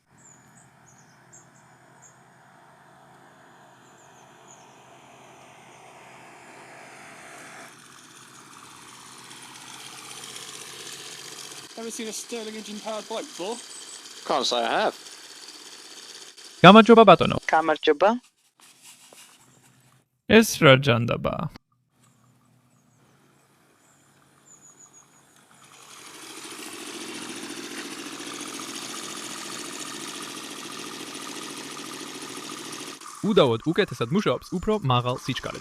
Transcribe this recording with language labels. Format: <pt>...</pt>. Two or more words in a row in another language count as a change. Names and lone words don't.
<en>Ever seen a Stirling engine powered bike before? Can't say I have.</en> <ka>გამარჯობა ბატონო. გამარჯობა. ეს რა ჯანდაბაა? უდავოდ უკეთესად მუშაობს უფრო მაღალ სიჩქარეზე.</ka>